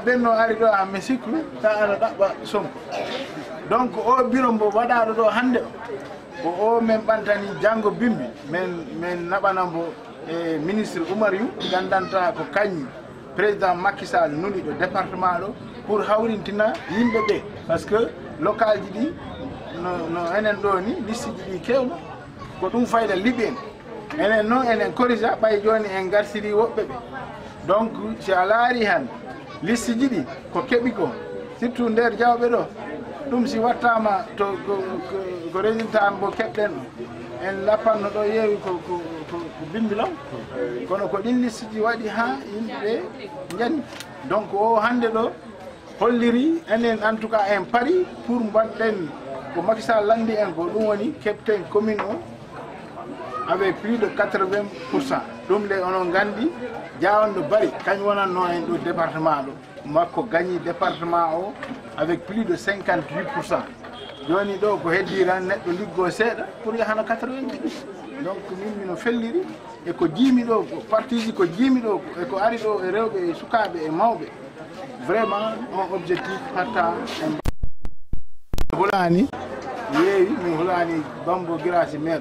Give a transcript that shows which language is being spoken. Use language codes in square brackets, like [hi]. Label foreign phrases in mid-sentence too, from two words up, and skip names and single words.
[ff] ɓenno ari ɗo ha mi sikku ta ara ɗaɓɓa Sonko donc o bureau mbo waɗaɗo ɗo hande ko o men ɓantani Django Bimbi men naɓanambo e ministre Oumar Yu gandanta ko kañum président Macky Sall nuli ɗo département ɗo pour hawrintina yimɓe ɓe [fr] par ce que [ff] local ji ɗi no enen ɗo ni liste ji ɗi kewno ko ɗum fayda liɓi en enen noon enen corrigea ɓay joni en garsiri woɓɓe ɓe donc si a laari han liste ji ɗi ko keɓi ko surtout nder Diaobé ɗo ɗum si wattama to ko résultat mbo keɓɗen o en lappanno ɗo yeewi ko Bimbi Law kono ko ɗin liste ji waɗi ha yimɓeɓe jani donc o hande ɗo holliri enen en [fr] tout cas [ff] en pari pour mbaɗɗen ko Macky Sall landi en ko ɗum woni keɓten commune o [fr] avec plus de 80%. [ff] ɗum nde onon gandi Diawanɗo Bari kañ wonanno en ɗo département ɗo makko gagni département o [fr] avec plus de 58%. [ff] joni ɗo ko heddi tan neɗɗo liggo seeɗa pour yahana 90. donc min mino felliri e ko jiimi ɗo parti ji ko jiimi ɗo e ko ari ɗo e rewɓe e sukaɓe e mawɓe vraiment on objectif hatta en hulani yeewi mi hulani Bambo Girassi maire